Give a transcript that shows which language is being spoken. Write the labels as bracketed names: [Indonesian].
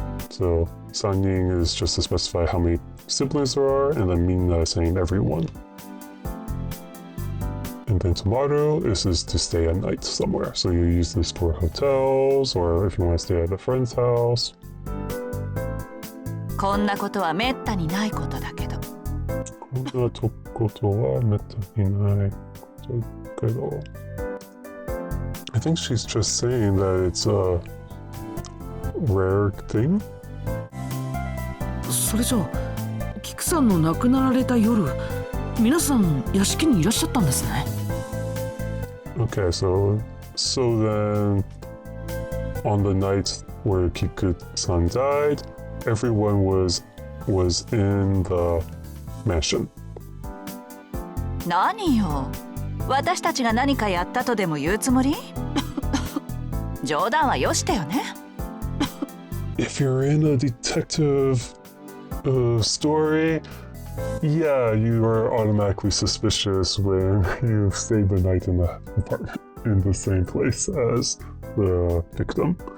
[English] So, Sanning is just to specify how many siblings there are, and then Minna is saying everyone. And then tomorrow is to stay a night somewhere. So you use this for hotels, or if you want to stay at a friend's house. [Japanese] こんなことはめったにないことだけど。こんなことはめったにないことだけど。 [English] I think she's just saying that it's a rare thing. [Japanese] それじゃあキクさんの亡くなられた夜、皆さん屋敷にいらっしゃったんですね。 [English] Okay, so then on the night where Kiku-san died, everyone was in the mansion. [Japanese] 何よ、私たちが何かやったとでも言うつもり？冗談はよしてよね。 [English] If you're in a detective story, yeah, you are automatically suspicious when you've stayed the night in the apartment in the same place as the victim.